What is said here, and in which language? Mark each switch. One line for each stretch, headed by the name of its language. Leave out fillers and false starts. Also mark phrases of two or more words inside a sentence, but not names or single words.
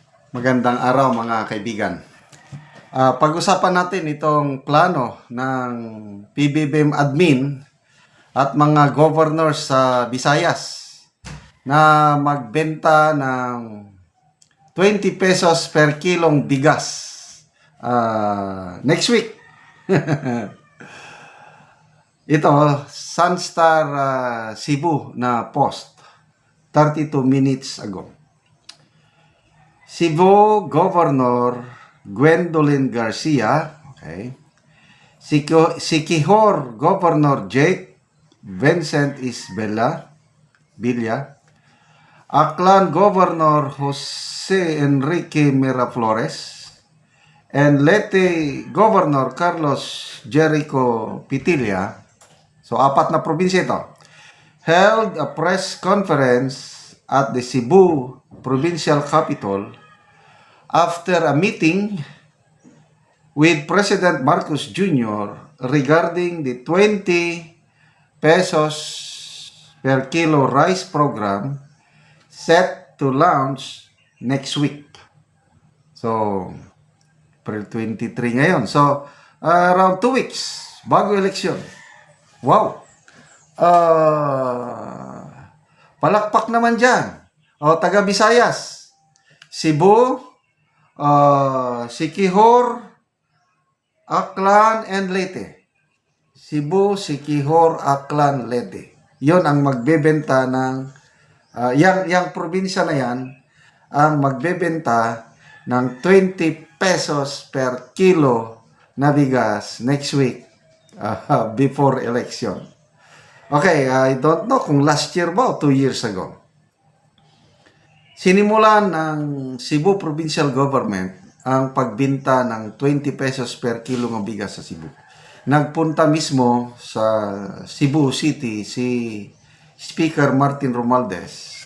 Filipino: Magandang araw mga kaibigan. Pag-usapan natin itong plano ng PBBM admin at mga governors sa Visayas na magbenta ng 20
English: pesos per
Filipino: kilong bigas
English: next week.
Filipino: Ito, Sunstar Cebu na post
English: 32 minutes ago.
Filipino: Cebu Governor Gwendolyn Garcia, okay. Siquijor Governor Jake Vincent Isbela Villa, Aklan Governor Jose Enrique Miraflores, and Leyte Governor Carlos Jericho Pitilla, so apat na probinsya ito,
English: held a press conference at the Cebu Provincial Capital after a meeting with President Marcos Jr. regarding the 20 pesos per kilo rice program set to launch next week.
Filipino: So, April 23 ngayon. So,
English: around 2 weeks
Filipino: bago eleksyon. Wow! Palakpak naman dyan. Taga Visayas, Cebu, Siquijor, Aklan, and Leyte. Cebu, Siquijor, Aklan, Leyte. Yon ang magbebenta ng, yang probinsya na yan, ang magbebenta ng
English: 20 pesos per kilo
Filipino: na bigas
English: next week before election. Okay, I don't know
Filipino: kung
English: last year
Filipino: ba o
English: 2 years ago.
Filipino: Sinimulan ng Cebu Provincial Government ang pagbinta ng
English: 20 pesos per kilo
Filipino: ng bigas sa Cebu. Nagpunta mismo sa Cebu City si Speaker Martin Romualdez.